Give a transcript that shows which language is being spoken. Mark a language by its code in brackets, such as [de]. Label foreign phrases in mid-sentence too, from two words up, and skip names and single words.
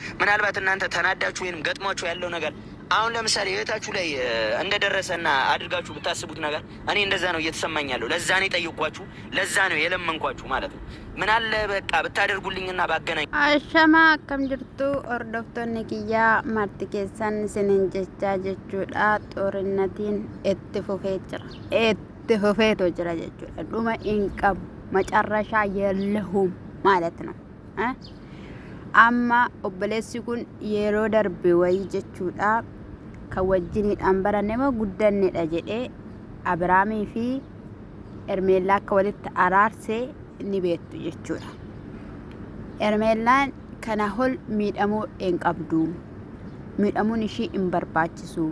[am] ምናልባት እናንተ ተናዳችሁ ወይንም ገጥሟችሁ ያለው ነገር አሁን ለምሳሌ ህይወታችሁ ላይ እንደደረሰና አድርጋችሁ ብታስቡት ነገር እኔ እንደዛ ነው እየተሰማኝ ያለው። ለዛ ነው የጠየኳችሁ፣ ለዛ ነው የለመንኳችሁ ማለት ነው። ምን አለ በቃ ብታደርጉልኝና ባገናኝ። [om] አሸማ akkam jirtu hordoftoonni kiyyaa marti keessan isinin jechaa jechuudha. Xoorinnatiin itti fufeetu jira jechuudha. Dhuma hin qabu macarrashaa [am] የለሁም ማለት ነው። [om] amma obboleessi kun yeroo darbe wayii jechuudha kan wajjiniidhaan barannema guddannedha jedhee Abiraamii fi Ermeellaa akka walitti araarsee ni beektu jechuudha. Ermeellaan kana hol miidhamuu hin qabdu, miidhamuun ishii hin barbaachisu.